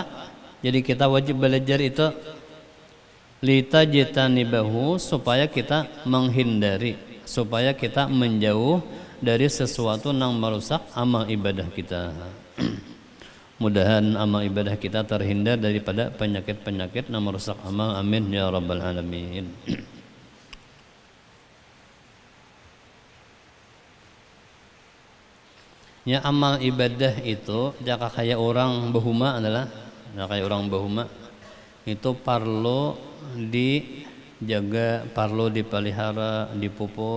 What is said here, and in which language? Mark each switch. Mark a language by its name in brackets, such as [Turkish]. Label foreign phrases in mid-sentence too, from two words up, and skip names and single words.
[Indonesian] Jadi kita wajib belajar itu litajtanibahu, supaya kita menghindari, supaya kita menjauh dari sesuatu yang merusak amal ibadah kita. Mudahan amal ibadah kita terhindar daripada penyakit-penyakit yang merusak amal. [Arabic] Amin ya rabbal alamin. [Banjar] Ya, amal ibadah itu jaka kayak orang bahuma adalah kayak orang bahuma itu perlu dijaga, perlu dipelihara, dipupuk.